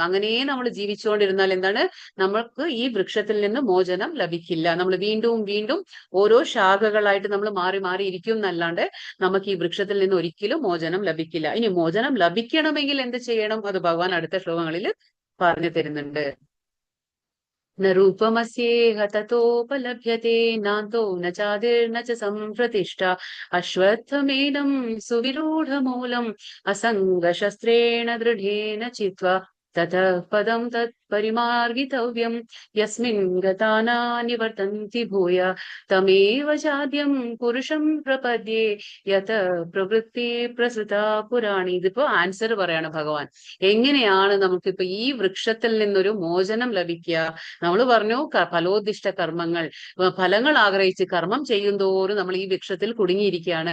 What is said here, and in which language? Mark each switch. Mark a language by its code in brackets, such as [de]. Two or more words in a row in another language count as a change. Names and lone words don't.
[ml] അങ്ങനെ നമ്മൾ ജീവിച്ചുകൊണ്ടിരുന്നാൽ എന്താണ്? നമ്മൾക്ക് ഈ വൃക്ഷത്തിൽ നിന്ന് മോചനം ലഭിക്കില്ല. നമ്മൾ വീണ്ടും വീണ്ടും ഓരോ ശാഖകളായിട്ട് നമ്മൾ മാറി മാറി ഇരിക്കും എന്നല്ലാണ്ട് നമുക്ക് ഈ വൃക്ഷത്തിൽ നിന്ന് ഒരിക്കലും മോചനം ലഭിക്കില്ല. ഇനി മോചനം ലഭിക്കണമെങ്കിൽ എന്ത് ചെയ്യണം? അത് ഭഗവാൻ അടുത്ത ശ്ലോകങ്ങളിൽ പറഞ്ഞു തരുന്നുണ്ട്. [sa] न रूपमस्येह ततोपलभ्यते नान्तो न चादिर्न च सम्प्रतिष्ठा अश्वत्थमेनं सुविरूढमूलम् असङ्गशस्त्रेण दृढेन चित्वा ततः पदं तत्परिमार्गितव्यं यस्मिन् गता न निवर्तन्ति भूय तमेव चाद्यं पुरुषं प्रपद्ये യത പ്രവൃത്തി പ്രസുത പുരാണി. [ml] ഇതിപ്പോ ആൻസർ പറയാണ് ഭഗവാൻ. എങ്ങനെയാണ് നമുക്കിപ്പോ ഈ വൃക്ഷത്തിൽ നിന്നൊരു മോചനം ലഭിക്കുക? നമ്മൾ പറഞ്ഞു ഫലോദ്ദിഷ്ട കർമ്മങ്ങൾ, ഫലങ്ങൾ ആഗ്രഹിച്ച് കർമ്മം ചെയ്യുന്തോറും നമ്മൾ ഈ വൃക്ഷത്തിൽ കുടുങ്ങിയിരിക്കുകയാണ്.